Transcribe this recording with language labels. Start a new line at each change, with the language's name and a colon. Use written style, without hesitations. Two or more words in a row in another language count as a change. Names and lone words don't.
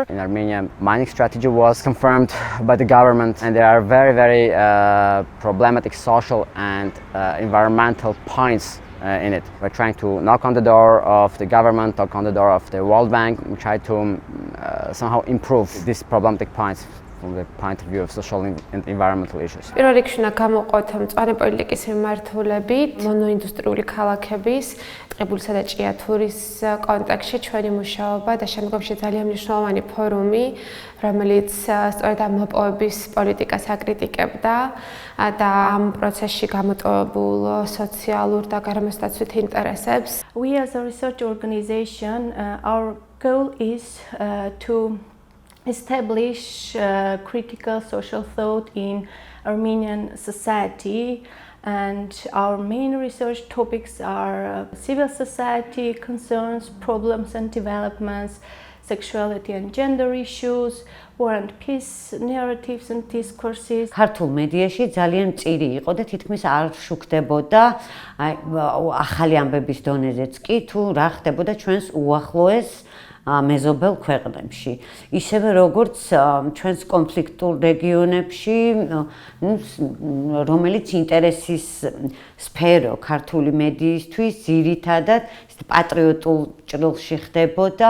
English: In Armenia, mining strategy was confirmed by the government, and there are very, very problematic social and environmental points in it. We're trying to knock on the door of the government, knock on the door of the World Bank. We try to somehow improve these problematic points from the point of view of social and environmental issues.
Georgian: პირველ რიგში უნდა გამოვყოთ მწვანე პოლიტიკის მიმართულებით, მონოინდუსტრიული ქალაქების, ტყიბულისა და ჭიათურის კონტექსტში ჩვენი მუშაობა და შემდგომში ძალიან მნიშვნელოვანი ფორუმი, რომელიც სწორედ ამ მოპოვების პოლიტიკას აკრიტიკებდა და ამ პროცესში გამოტოვებულ სოციალურ და გარემოსდაცვით ინტერესებს.
English: We as a research organization, our goal is to establish critical social thought in Armenian society, and our main research topics are civil society concerns, problems and developments, sexuality and gender issues, war and peace narratives and discourses.
Georgian: ქართულ მედიაში ძალიან მწირი იყო და თითქმის არ შუქდებოდა ახალი ამბების დონეზეც კი თუ რა ხდებოდა ჩვენს უახლოეს მეზობელ ქვეყნებში. ისევე როგორც ჩვენს კონფლიქტურ რეგიონებში, რომელიც ინტერესის სფერო ქართული მედიისთვის ძირითადად პატრიოტულ ჭრილში ხდებოდა.